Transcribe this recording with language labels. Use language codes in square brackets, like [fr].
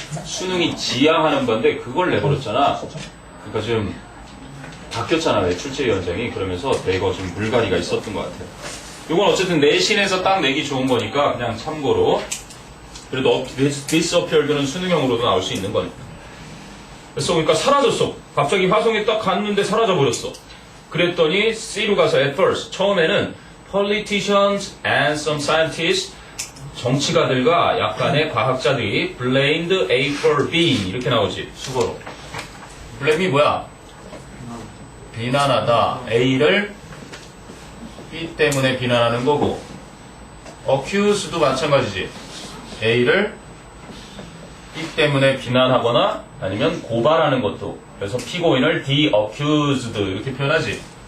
[ko] 수능이 지향하는 건데 그걸 내버렸잖아. 그러니까 좀 바뀌었잖아. 왜 출제위원장이. 그러면서 대거 좀 물갈이가 있었던 것 같아요. 이건 어쨌든 내신에서 딱 내기 좋은 거니까 그냥 참고로. 그래도 disappeared는 수능형으로도 나올 수 있는 거니까. 그래서 그러니까 사라졌어. 갑자기 화성에 딱 갔는데 사라져버렸어. 그랬더니 C로 가서 [en] at first, [ko] 처음에는 [en] politicians and some scientists, [ko] 정치가들과 약간의 과학자들이 [en] blamed A for B [ko] 이렇게 나오지. 수거로. blame이 뭐야? 비난하다. A를 B 때문에 비난하는 거고, accuse도 마찬가지지. A를 B 때문에 비난하거나 아니면 고발하는 것도. 그래서 피고인을 the accused 이렇게 표현하지.